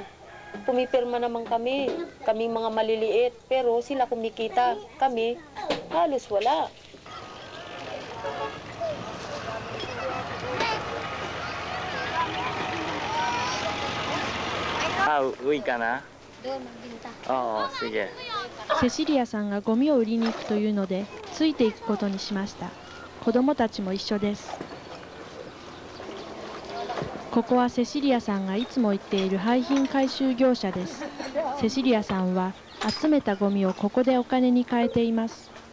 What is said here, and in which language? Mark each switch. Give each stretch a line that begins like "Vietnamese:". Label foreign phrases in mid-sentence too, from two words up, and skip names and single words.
Filipino: Pumipirma naman kami mga maliliit, pero sila kumikita. Kami, halos wala. Uwi ka na? Oo, sige.
Japanese: セシリアさんがゴミを売りに行くというので、ついていくことにしました。子供たちも一緒です。ここはセシリアさんがいつも行っている廃品回収業者です。セシリアさんは集めたゴミをここでお金に換えています。